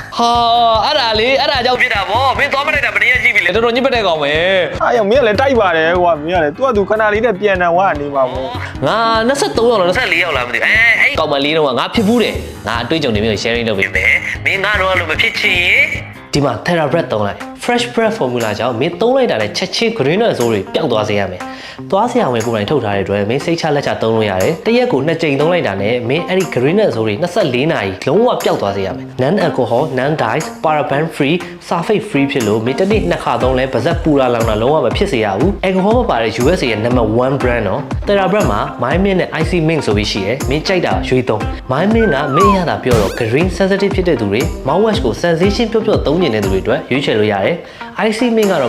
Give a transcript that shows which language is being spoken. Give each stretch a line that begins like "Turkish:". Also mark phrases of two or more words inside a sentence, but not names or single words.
Burmese: ဟာအဲ့ဒါလေအဲ့ဒါကြောင့်ဖြစ်တာဗောမင်းသွားမလိုက်တာမနေရကြည့်ပြီလေတော်တော်ညစ်ပတ်တဲ့ကောင်ပဲ အားရောင်မင်းကလည်းတိုက်ပါတယ်ကွာမင်းကလည်းသူကသူခဏလေးနဲ့ပြန်နံဝနေမှာပေါ့ ငါ23ရောက်လား24ရောက်လားမသိဘူးအဲ့ကောင်မလေးတော့ငါဖြစ်ဘူးတယ်ငါအတွေ့အကြုံတွေမျိုး sharing လုပ်ပေးမယ်မင်းကတော့လို့မဖြစ်ချင်ဒီမှာ TheraBreath သုံးလိုက်
English: fresh breath formula
Burmese: ကြောင့်မင်းသုံးလိုက်တာနဲ့ချက်ချင်း green နဲ့ zone တွေပျောက်သွားစေရမယ်သွားစရာဝင်ကိုယ်တိုင်ထုတ်ထားတဲ့အတွက်မင်းစိတ်ချလက်ချသုံးလို့ရတယ်တရက်ကို2ကြိမ်သုံးလိုက်တာနဲ့မင်းအဲ့ဒီ green နဲ့ zone တွေ24နာရီ လုံးဝပျောက်သွားစေရမယ်
English: non alcohol non dyes paraben free sulfate free
Burmese: ဖြစ်လို့မင်းတစ်နေ့2ခါသုံးလဲပါဇက်ပူလာလောင်တာလုံးဝမဖြစ်စေရဘူး alcohol မပါတဲ့ USA ရဲ့
English: number 1 brand
Burmese: နော် TheraBreath မှာ My Mint နဲ့ IC Mint ဆိုပြီးရှိရယ် မင်းကြိုက်တာရွေးသုံး My Mint ကမင်းရတာပြောတော့ green sensitive ဖြစ်တဲ့သူတွေ mouthwash ကို sensation ပျော့ပျော့သုံးနေတဲ့သူတွေ အတွက်ရွေးချယ်လို့ရတယ် IC Mint ကတော့